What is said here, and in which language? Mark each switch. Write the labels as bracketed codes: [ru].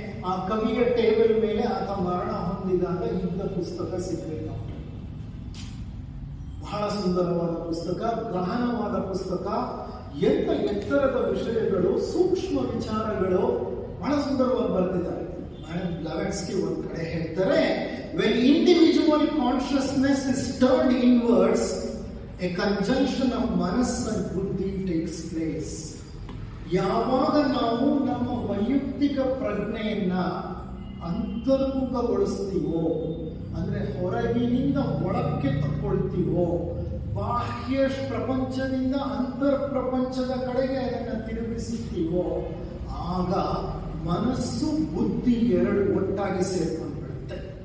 [kn] ಆ ಕವಿಯ ಟೇಬಲ್ ಮೇಲೆ ಆತ ಮರಣ ಹೊಂದಿದಾಗ ಇದ್ದ ಪುಸ್ತಕ ಸಿಗಲಿಲ್ಲ. ಬಹಳ ಸುಂದರವಾದ ಪುಸ್ತಕ, ಗಹನವಾದ ಪುಸ್ತಕ, ಎಂತ ಎತ್ತರದ ವಿಷಯಗಳು, ಸೂಕ್ಷ್ಮ ವಿಚಾರಗಳು ಬಹಳ ಸುಂದರವಾಗಿ ಬರೆದಿದ್ದಾರೆ. [en] madam Blavatsky [kn] ಒಂದ್ ಕಡೆ ಹೇಳ್ತಾರೆ, [en] when individual consciousness is turned inwards, a conjunction of manas and buddhi takes place. [kn] ಯಾವಾಗ ನಾವು ನಮ್ಮ ವೈಯಕ್ತಿಕ ಪ್ರಜ್ಞೆಯನ್ನ ಅಂತರ್ಮುಖಗೊಳಿಸ್ತೀವೋ, ಅಂದ್ರೆ ಹೊರಗಿನಿಂದ ಒಳಕ್ಕೆ ತಕ್ಕೊಳ್ತೀವೋ, ಬಾಹ್ಯ ಪ್ರಪಂಚದಿಂದ ಅಂತರ್ ಪ್ರಪಂಚದ ಕಡೆಗೆ ಅದನ್ನು ತಿರುಗಿಸುತ್ತೀವೋ, ಆಗ ಮನಸ್ಸು ಬುದ್ಧಿ ಎರಡು ಒಟ್ಟಾಗಿ ಸೇರ್ಕೊಂಡ್ಬಿಡುತ್ತೆ.